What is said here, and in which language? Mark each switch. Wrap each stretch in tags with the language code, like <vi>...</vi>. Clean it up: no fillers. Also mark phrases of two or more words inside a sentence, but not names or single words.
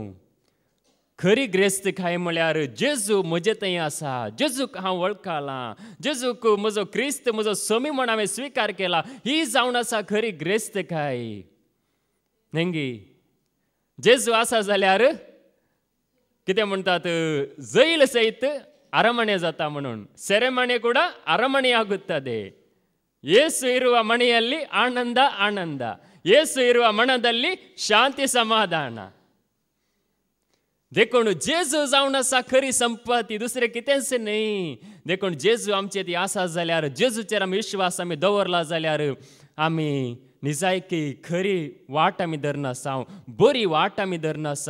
<kok>खरी ग्रेस्तकाय म्हळ्यार जेजू म्हजे थंय आसा, जेजूक हांव वळखला, जेजूक म्हजो क्रिस्त म्हजो स्वामी म्हूण हांवें स्विकार केला. ही जावन आसा खरी ग्रेस्तकाय. नेंगी जेजू आसा जाल्यार कितें म्हणटात, जैल सहित ಅರಮನೆ जाता म्हणून.</kok> <kn>ಸೆರೆಮನೆ ಕೂಡ ಅರಮನೆ ಆಗುತ್ತದೆ. ಯೇಸು ಇರುವ ಮನೆಯಲ್ಲಿ ಆನಂದ ಆನಂದ, ಯೇಸು ಇರುವ ಮನದಲ್ಲಿ ಶಾಂತಿ ಸಮಾಧಾನ.</kn> <kok>देखून जेजू जावन आसा खरी संपत्ती, दुसरें कितेंच न्ही. देखून जेजू आमचे ती आसा जाल्यार, जेजूचेर आमी विश्वास आमी दवरला जाल्यार आमी निजायकी खरी वाट आमी धरना आसा, बरी वाट आमी धरना आसा.</kok>